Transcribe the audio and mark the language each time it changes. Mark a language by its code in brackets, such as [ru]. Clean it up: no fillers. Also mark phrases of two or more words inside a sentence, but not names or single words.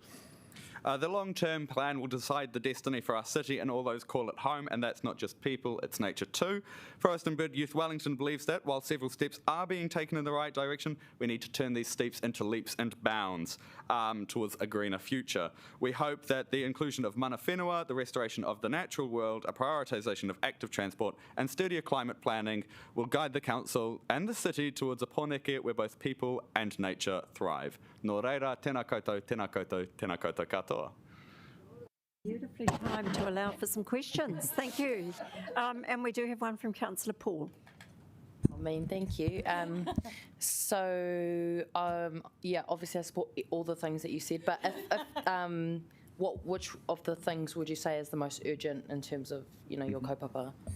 [en] The long-term plan will decide the destiny for our city and all those call it home, and that's not just people, it's nature too. Forest and Bird Youth Wellington believes that while several steps are being taken in the right direction, we need to turn these steps into leaps and bounds towards a greener future. We hope that the inclusion of [mi] mana whenua, [en] the restoration of the natural world, a prioritisation of active transport and sturdier climate planning will guide the council and the city towards a pōneke where both people and nature thrive. [mi] Nō reira, tēnā koutou, tēnā koutou, tēnā koutou katoa. [en] Beautifully timed to allow for some questions. Thank you. And we do have one from Councillor Paul. Thank you. Yeah, obviously I support all the things that you said, but which of the things would you say is the most urgent in terms of, your kaupapa?